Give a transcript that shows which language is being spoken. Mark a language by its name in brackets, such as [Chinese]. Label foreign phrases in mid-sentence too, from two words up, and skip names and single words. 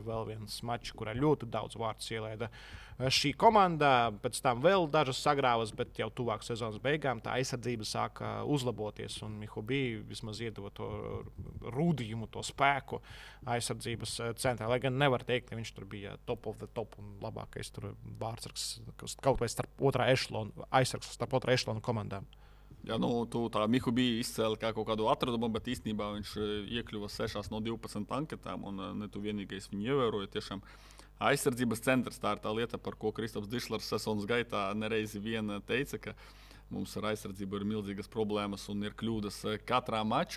[Latvian] Vēl viens mačs, kurā ļoti daudz vārdus ielaida šī komanda. Pēc tam vēl dažas sagrāvas, bet jau tuvāk sezonas beigām tā aizsardzība sāka uzlaboties. Un Mihobi vismaz iedeva to rūdījumu, to spēku aizsardzības centrā. Lai gan nevar teikt, ka viņš tur bija [English] top of the top [Latvian] un labākais vārdsargs kaut vai starp otrā ešalona, aizsargs starp otrā ešalona komandām. Jā, tu tā Mihobi izcēli kā kaut kādu atradumu, bet īstenībā viņš iekļuva 6 no 12 anketām, un ne tu vienīgais viņu ievēroja. Tiešām aizsardzības centrs, tā ir tā lieta, par ko Kristaps Dišlers sezonas gaitā nereizi vien teica, ka mums ar aizsardzību ir milzīgas problēmas un ir kļūdas katrā mačā.